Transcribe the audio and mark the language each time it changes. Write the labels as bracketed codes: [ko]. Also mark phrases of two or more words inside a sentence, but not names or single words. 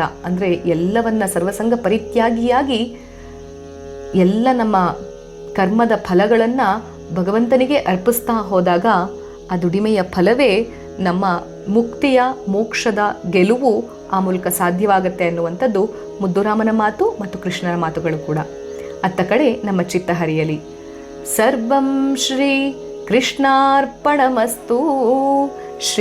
[kn] ಅಂದರೆ ಎಲ್ಲವನ್ನ ಸರ್ವಸಂಗ ಪರಿತ್ಯಾಗಿಯಾಗಿ ಎಲ್ಲ ನಮ್ಮ ಕರ್ಮದ ಫಲಗಳನ್ನು ಭಗವಂತನಿಗೆ ಅರ್ಪಿಸ್ತಾ ಹೋದಾಗ ಆ ದುಡಿಮೆಯ ಫಲವೇ ನಮ್ಮ ಮುಕ್ತಿಯ ಮೋಕ್ಷದ ಗೆಲುವು ಆ ಮೂಲಕ ಸಾಧ್ಯವಾಗುತ್ತೆ ಅನ್ನುವಂಥದ್ದು ಮುದ್ದುರಾಮನ ಮಾತು ಮತ್ತು ಕೃಷ್ಣನ ಮಾತುಗಳು ಕೂಡ. ಅತ್ತ ಕಡೆ ನಮ್ಮ ಚಿತ್ತ ಹರಿಯಲಿ. [sa] ಸರ್ವಂ ಶ್ರೀ ಕೃಷ್ಣಾರ್ಪಣಮಸ್ತು. ಶ್ರೀ ಗುರುಭ್ಯೋ ನಮಃ. ಹರಿ ಓಂ.